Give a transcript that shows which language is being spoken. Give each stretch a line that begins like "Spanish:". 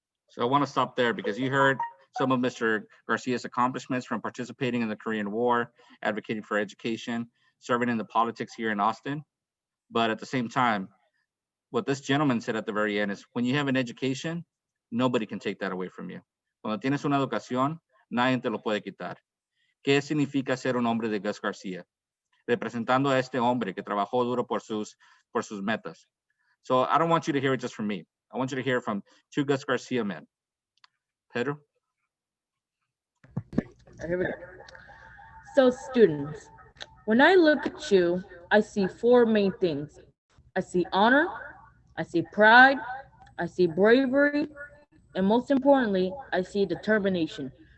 English: So I want to stop there because you heard some of Mr. Garcia's accomplishments from participating in the Korean War, advocating for education, serving in the politics here in Austin. But at the same time, what this gentleman said at the very end is, when you have an education, nobody can take that away from you.
Spanish: Cuando tienes una educación, nadie te lo puede quitar. ¿Qué significa ser un hombre de Gus Garcia? Representando a este hombre que trabajó duro por sus metas.
English: So I don't want you to hear it just from me. I want you to hear it from two Gus Garcia men. Pedro? Here we go. So students, when I look at you, I see four main things. I see honor, I see pride, I see bravery, and most importantly, I see determination.